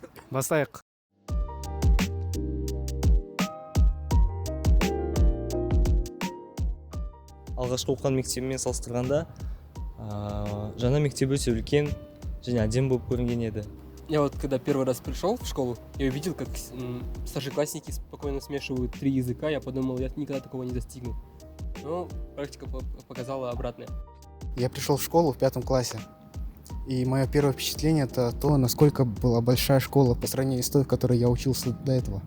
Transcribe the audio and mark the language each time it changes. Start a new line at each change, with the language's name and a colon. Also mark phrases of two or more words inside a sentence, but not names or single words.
Kazakh: Бастайық. Алғашқы оқыған мектебімен салыстырғанда жаңа мектебі өте үлкен және әдемі болып көрінген еді.
Russian: Я вот когда первый раз пришел в школу, я увидел, как старшеклассники спокойно смешивают 3 языка. Я подумал, я никогда такого не достигну. Но практика показала обратное. Я пришел в школу в 5 классе. И мое первое впечатление это то, насколько была большая школа по сравнению с той, в которой я учился до этого.